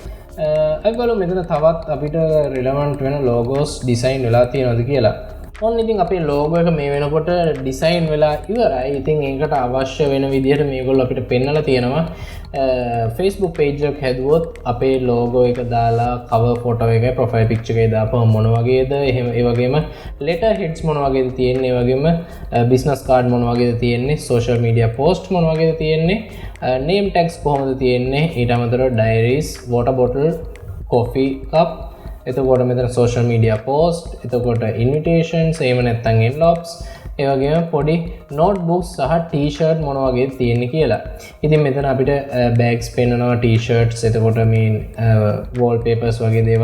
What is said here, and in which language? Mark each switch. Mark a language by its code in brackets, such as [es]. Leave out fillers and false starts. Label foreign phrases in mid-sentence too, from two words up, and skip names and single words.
[si] අපි බලමු මෙතන තවත් අපිට relevant වෙන [en] logos design [si] වෙලා තියෙනවද කියලා. ඔන්න ඉතින් අපේ logo එක මේ වෙනකොට design වෙලා ඉවරයි. ඉතින් ඒකට අවශ්‍ය වෙන විදිහට මේගොල්ලෝ අපිට පෙන්නලා තියෙනවා. Facebook page එකක් හැදුවොත් අපේ logo එක දාලා [en] cover photo [si] එකයි [en] profile picture [si] එකයි දාපුවම මොන වගේද, එහෙම ඒ වගේම [en] letter heads [si] මොන වගේද තියෙන්නේ, ඒ වගේම [en] business card [si] මොන වගේද තියෙන්නේ, [en] social media post [si] මොන වගේද තියෙන්නේ, [en] name tags [si] කොහොමද තියෙන්නේ, ඊට අමතරව [en] diaries, water bottle, coffee cup, [si] එතකොට මෙතන [en] social media post, [si] එතකොට invitations, එහෙම නැත්නම් envelopes, ඒ වගේම පොඩි notebooks සහ t-shirt මොන වගේ තියෙන්නේ කියලා. ඉතින් මෙතන අපිට bags පෙන්නනවා, t-shirts, එතකොට මේ wallpapers වගේ දේවල්.